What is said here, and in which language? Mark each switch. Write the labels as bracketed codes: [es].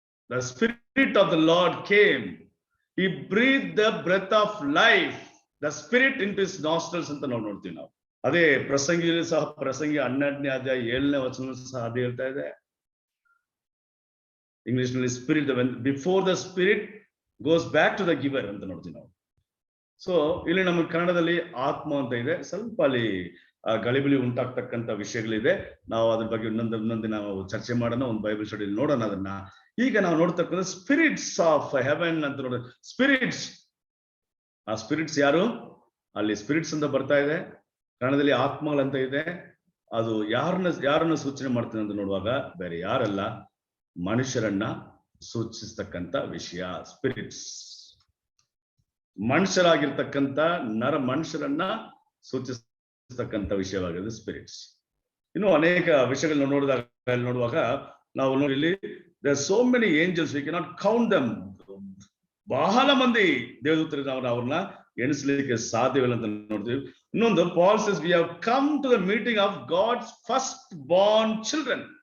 [en] The spirit of the Lord came. He breathed the breath of life, the spirit into his nostrils [kn] ಅಂತ ನಾವು ನೋಡ್ತೀವಿ ನಾವು. ಅದೇ ಪ್ರಸಂಗಿಯಲ್ಲಿ ಸಹ, ಪ್ರಸಂಗಿ 12ನೇ ಅಧ್ಯಾಯ 7ನೇ ವಚನ ಸಹ ಅದೇ ಹೇಳ್ತಾ ಇದೆ. ಇಂಗ್ಲಿಷ್ ನಲ್ಲಿ [en] spirit, before the spirit goes back to the giver [kn] ಅಂತ ನೋಡ್ತೀವಿ ನಾವು. ಸೊ ಇಲ್ಲಿ ನಮಗೆ ಕನ್ನಡದಲ್ಲಿ ಆತ್ಮ ಅಂತ ಇದೆ. ಸ್ವಲ್ಪ ಅಲ್ಲಿ ಗಳಿಬಿಳಿ ಉಂಟಾಗ್ತಕ್ಕಂಥ ವಿಷಯಗಳಿದೆ. ನಾವು ಅದ್ರ ಬಗ್ಗೆ ಇನ್ನೊಂದು ನಾವು ಚರ್ಚೆ ಮಾಡೋಣ, ಒಂದು ಬೈಬಲ್ ಸ್ಟಡಿ ನೋಡೋಣ ಅದನ್ನ. ಈಗ ನಾವು ನೋಡ್ತಕ್ಕಂಥ [en] spirits of heaven [kn] ಅಂತ ನೋಡ. ಸ್ಪಿರಿಟ್ಸ್, ಆ ಸ್ಪಿರಿಟ್ಸ್ ಯಾರು? ಅಲ್ಲಿ ಸ್ಪಿರಿಟ್ಸ್ ಅಂತ ಬರ್ತಾ ಇದೆ, ಕನ್ನಡದಲ್ಲಿ ಆತ್ಮಗಳಂತ ಇದೆ. ಅದು ಯಾರನ್ನ ಸೂಚನೆ ಮಾಡ್ತೀನಿ ಅಂತ ನೋಡುವಾಗ, ಬೇರೆ ಯಾರಲ್ಲ, ಮನುಷ್ಯರನ್ನ ಸೂಚಿಸ್ತಕ್ಕಂಥ ವಿಷಯ ಸ್ಪಿರಿಟ್ಸ್. ಮನುಷ್ಯರಾಗಿರ್ತಕ್ಕಂಥ ಮನುಷ್ಯರನ್ನ ಸೂಚಿಸ್ತಕ್ಕಂಥ ವಿಷಯವಾಗಿದೆ ಸ್ಪಿರಿಟ್ಸ್. ಇನ್ನು ಅನೇಕ ವಿಷಯಗಳನ್ನ ನೋಡುವಾಗ ನಾವು ನೋಡಿ, [en] there are so many angels, we cannot count them. [kn] ಬಹಳ ಮಂದಿ ದೇವದೂತರು ಅವ್ರನ್ನ ಎಣಿಸ್ಲಿಕ್ಕೆ ಸಾಧ್ಯವಿಲ್ಲ ಅಂತ ನೋಡ್ತೀವಿ. [en] ಇನ್ನೊಂದು, Paul says we have come to the meeting of God's first born children.